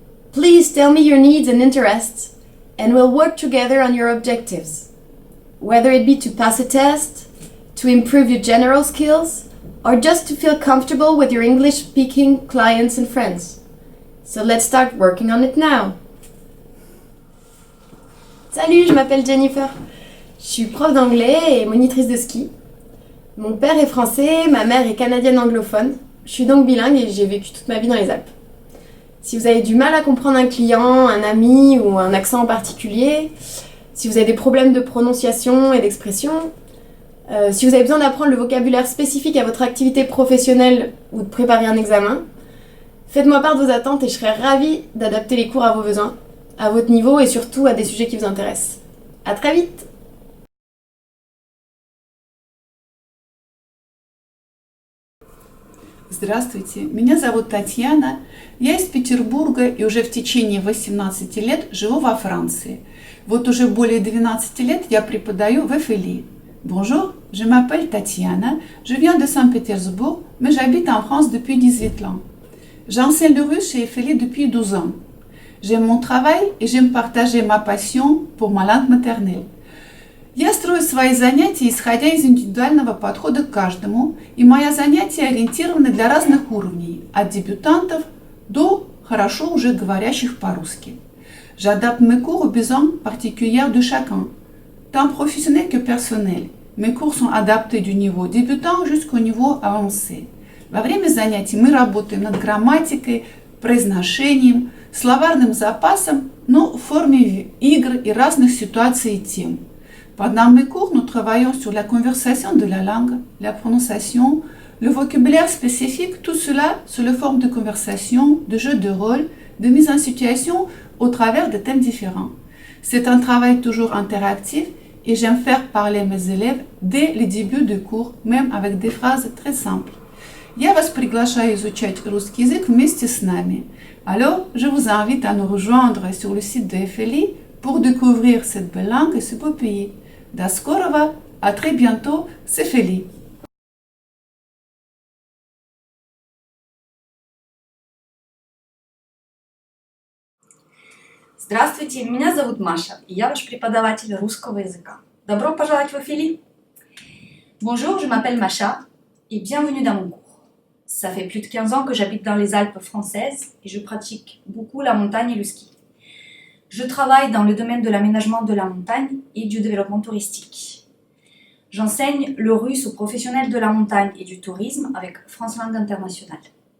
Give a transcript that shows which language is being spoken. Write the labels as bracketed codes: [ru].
[en] Please tell me your needs and interests, and we'll work together on your objectives. Whether it be to pass a test, to improve your general skills, or just to feel comfortable with your English-speaking clients and friends. So let's start working on it now. [fr] Salut, je m'appelle Jennifer. Je suis prof d'anglais et monitrice de ski. Mon père est français, ma mère est canadienne anglophone. Je suis donc bilingue et j'ai vécu toute ma vie dans les Alpes. Si vous avez du mal à comprendre un client, un ami ou un accent en particulier, si vous avez des problèmes de prononciation et d'expression, si vous avez besoin d'apprendre le vocabulaire spécifique à votre activité professionnelle ou de préparer un examen, faites-moi part de vos attentes et je serai ravie d'adapter les cours à vos besoins, à votre niveau et surtout à des sujets qui vous intéressent. À très vite! [ru] Здравствуйте, меня зовут Татьяна, я из Петербурга и уже в течение 18 лет живу во Франции. Вот уже более 12 лет я преподаю в FLI. [fr] Bonjour, je m'appelle Tatiana, je viens de Saint-Pétersbourg, mais j'habite en France depuis 18 ans. J'enseigne le russe chez FLI depuis 12 ans. J'aime mon travail et j'aime partager ma passion pour ma langue maternelle. [ru] Я строю свои занятия, исходя из индивидуального подхода к каждому, и мои занятия ориентированы для разных уровней, от дебютантов до хорошо уже говорящих по-русски. [fr] J'adapte mes cours aux besoins particuliers de chacun, tant professionnels que personnels. Mes cours sont adaptés du niveau débutant jusqu'au niveau avancé. [ru] Во время занятий мы работаем над грамматикой, произношением, словарным запасом, но в форме игр и разных ситуаций и тем. [fr] Pendant mes cours, nous travaillons sur la conversation de la langue, la prononciation, le vocabulaire spécifique, tout cela sous la forme de conversation, de jeux de rôle, de mise en situation au travers de thèmes différents. C'est un travail toujours interactif et j'aime faire parler mes élèves dès le début du cours, même avec des phrases très simples. [ru] Я вас приглашаю изучать русский язык вместе с нами. [fr] Alors, je vous invite à nous rejoindre sur le site de FLI pour découvrir cette belle langue et ce beau pays. [ru] До скорого, [fr] à très bientôt, c'est FLI. [ru] Здравствуйте, меня зовут Маша, и я ваш преподаватель русского языка. Добро пожаловать в FLI! [fr] Bonjour, je m'appelle Macha, et bienvenue dans mon cours. Ça fait plus de 15 ans que j'habite dans les Alpes françaises et je pratique beaucoup la montagne et le ski. Je travaille dans le domaine de l'aménagement de la montagne et du développement touristique. J'enseigne le russe aux professionnels de la montagne et du tourisme avec France Langue Internationale.